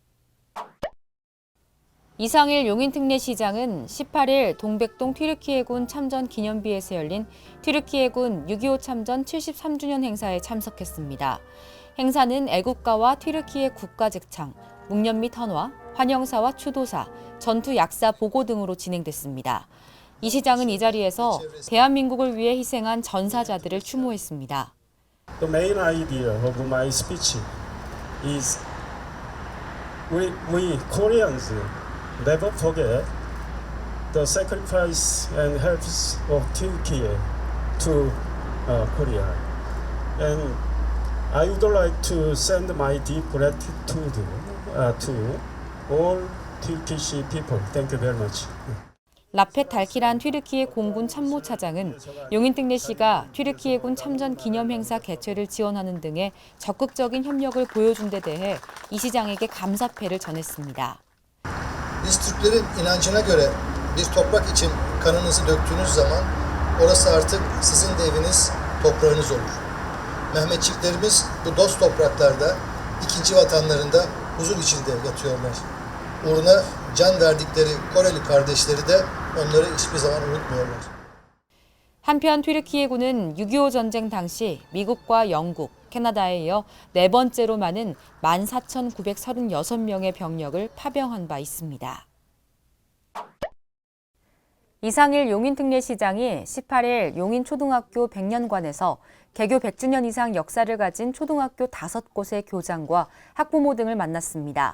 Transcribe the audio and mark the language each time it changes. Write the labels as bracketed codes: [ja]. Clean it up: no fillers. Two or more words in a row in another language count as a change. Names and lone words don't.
[ko] 이상일 용인특례시장은 18일 동백동 튀르키예군 참전 기념비에서 열린 튀르키예군 6.25 참전 73주년 행사에 참석했습니다. 행사는 애국가와 튀르키예 국가직창, 묵념 및 헌화, 환영사와 추도사, 전투 약사 보고 등으로 진행됐습니다. 이 시장은 이 자리에서 대한민국을 위해 희생한 전사자들을 추모했습니다. [en] The main idea of my speech is we Koreans never forget the sacrifice and helps of Turkey to Korea. And I would like to send my deep gratitude to all Turkish people. Thank you very much. [ko] 라펫 달키란 튀르키예 공군 참모차장은 용인특례시가 튀르키예군 참전 기념행사 개최를 지원하는 등의 적극적인 협력을 보여준 데 대해 이 시장에게 감사패를 전했습니다. [tr] Biz Türklerin inancına göre bir toprak için kanınızı döktüğünüz zaman orası artık sizin de eviniz, toprağınız olur. Mehmetçiklerimiz bu dost topraklarda, ikinci vatanlarında huzur içinde yatıyorlar. Uğruna can verdikleri Koreli kardeşleri de onları hiçbir zaman unutmuyorlar. [ko] 한편 튀르키예군은 6.25 전쟁 당시 미국과 영국, 캐나다에 이어 네 번째로 많은 14,936명의 병력을 파병한 바 있습니다. 이상일 용인특례시장이 18일 용인초등학교 100년관에서 개교 100주년 이상 역사를 가진 초등학교 5곳의 교장과 학부모 등을 만났습니다.